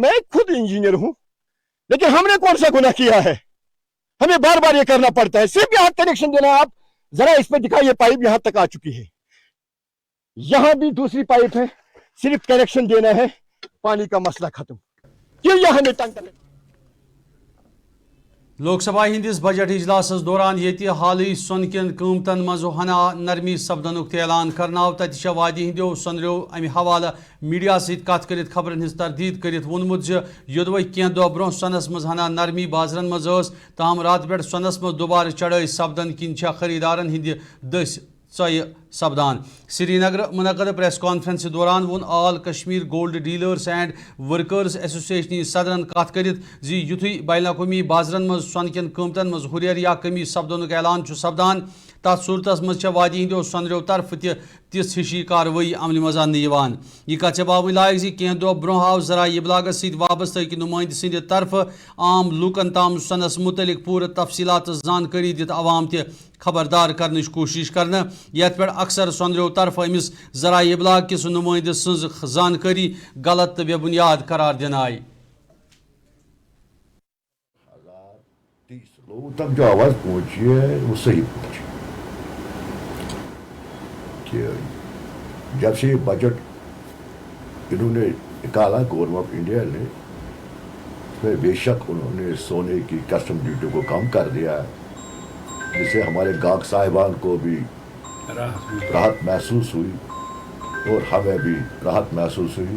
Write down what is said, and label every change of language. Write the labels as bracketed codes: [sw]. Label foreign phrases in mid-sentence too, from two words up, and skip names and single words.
[ur] میں خود انجینئر ہوں, لیکن ہم نے کون سا گناہ کیا ہے, ہمیں بار بار یہ کرنا پڑتا ہے. صرف یہاں کنیکشن دینا. آپ ذرا اس پہ دکھائیے, پائپ یہاں تک آ چکی ہے, یہاں بھی دوسری پائپ ہے, صرف کنیکشن دینا ہے, پانی کا مسئلہ ختم. کیوں یہاں ہمیں تنگ کریں. [ks] لوک سبھا ہندس بجٹ اجلاس دوران یہ حالی سون کن قیمتن مز ہنا نرمی سپدنک اعلان کرناو تت وادی ہندو سونریو امہ حوالہ میڈیا ست کت کرت خبرن ہز تردید کرت وونمت یودوے کینہ دہ برو سونس مز ہنا نرمی بازرن مز تاہم رات پہ سونس مز دوبارہ چڑھائی سپدن کن خریدارن ہند دس ژۄیہِ سپدان سری نگر منعقد پریس کانفرنس دوران وون آل کشمیر گولڈ ڈیلرز اینڈ ورکرز ایسوسیشن صدرن کت کرت یتھے بین الاقوامی بازرن مز سون کن قیمتن مز ہریر یا کمی سپدنک اعلان سپدان تر صورتس مز وادی ہندو سونریو طرف تس ہشی کاروی عمل مز ان یہ کت باو لائق کینہ دہ برو آو ذرائع ابلاغ ست وابستہ نمائندہ سند طرف عام لوکن تام سونس متعلق پور تفصیلات زانکاری دت عوام تہ خبردار کرنچ کوشش کرنا یت پہ اکثر سونریو طرف امس ذرائع ابلاغ کس نمائندہ سز زانکاری غلط تو بے بنیاد قرار دن آئی. [ur] لوگوں تک جو آواز پہنچی ہے وہ صحیح پہنچی کہ جب سے یہ بجٹ انہوں نے نکالا گورنمنٹ آف انڈیا نے اس میں بے شک انہوں نے سونے کی [en] custom duty [ur] کو کم کر دیا ہے جس سے ہمارے گاہک صاحبان کو بھی راحت محسوس ہوئی اور ہمیں بھی راحت محسوس ہوئی.